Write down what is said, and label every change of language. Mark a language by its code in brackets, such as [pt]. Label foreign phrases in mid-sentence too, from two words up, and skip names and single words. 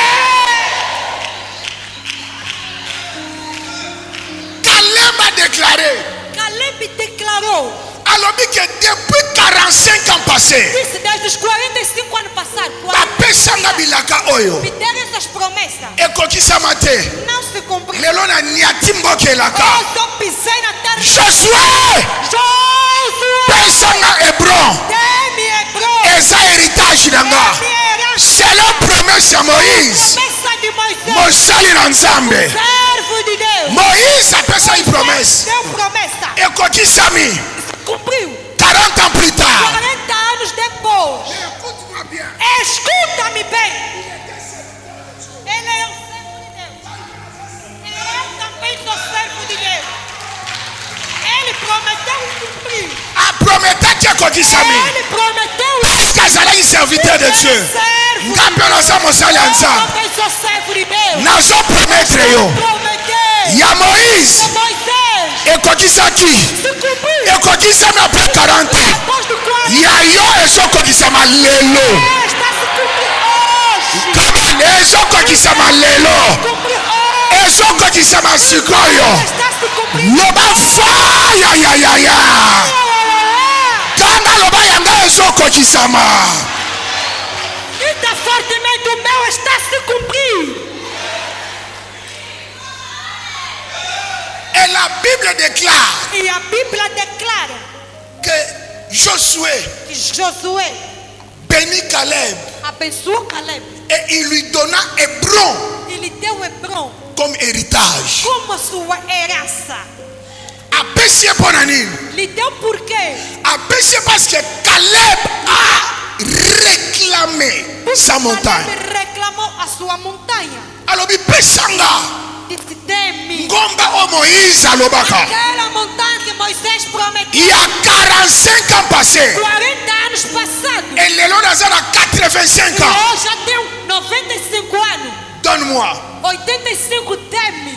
[fr] Caleb a déclaré, [pt] Caleb declarou, [ln] alobi [fr] que depuis 45 ans passés, [pt] disse desde os 45 anos passados, [ln] bapesanga bilaka oyo [pt] me deram essas promessas. [ln] ekokisama te. [pt] Não se cumpriu. [ln] Lelo na niati mboka elaka. [pt] Eu só pisei na terra. [ln] Josué [pt] Josué, [ln] pesanga Hebron. [pt] dê-me Hebron. [ln] Eza héritage na nga. [pt] Dê-me herança. [fr] Selon promesse [ln] ya Moïse, [pt] Promessa de Moisés, [ln] mosali na Nzambe. [pt] servo de Deus. [ln] Moïse apesa ye promesse. [pt] Deu promessa. [ln] Ekokisami [pt] Cumpriu. [fr] 40 ans plus tard. [pt] 40 anos depois. [fr] Écoute-moi bien. [pt] Escuta-me bem. Ele é um servo de Deus. Eu também sou servo de Deus. Ele prometeu e cumpriu. [ln] Aprometa que ekokisami. [pt] Ele prometeu e [fr] Parce que azalaki serviteur de Dieu. [pt] servo. [ln] Nga mpe naza mosali ya [pt] Eu [ln] Nzambe. [pt] também sou servo de Deus. [ln] Nazo promettre yo. [pt] Prometeu. [ln] Ya Moïse [pt] Moisés [ln] ekokisaki. [pt] se cumpriu. [ln] Ekokisami après 40 ans. [pt] Depois do 40 [ln] Ya yo ezokokisama lelo. [pt] está se cumprindo hoje. [ln] Kama ezokokisama lelo. [pt] Cumpre hoje. [ln] Ezokokisama sikoyo. Está se cumprindo. Loba faya. Kanga loba yanga ezokokisama. [pt] Grita fortemente, o meu está se cumprindo. [fr] Et la Bible déclare [pt] E a Bíblia declara [fr] que Josué [pt] que Josué [fr] bénit Caleb [pt] abençoou Caleb. [fr] et il lui donna Hébron [pt] Ele deu Hebron [fr] comme héritage. [pt] como sua herança. [ln] Apesi mpona nini? [pt] Lhe deu por quê? [fr] Apesi parce que Caleb a réclamé sa montagne. [pt] Caleb reclamou a sua montanha. [ln] Alobi pesanga [pt] Disse, dê-me [ln] ngomba o Moïse alobaka. [pt] aquela montanha que Moisés prometeu. [fr] Il y a 45 ans passés. [pt] 40 anos passados. [ln] Et lelo naza na 85 ans. [pt] Hoje já tem 95 anos. [fr] Donne-moi. [pt] 85 dê-me.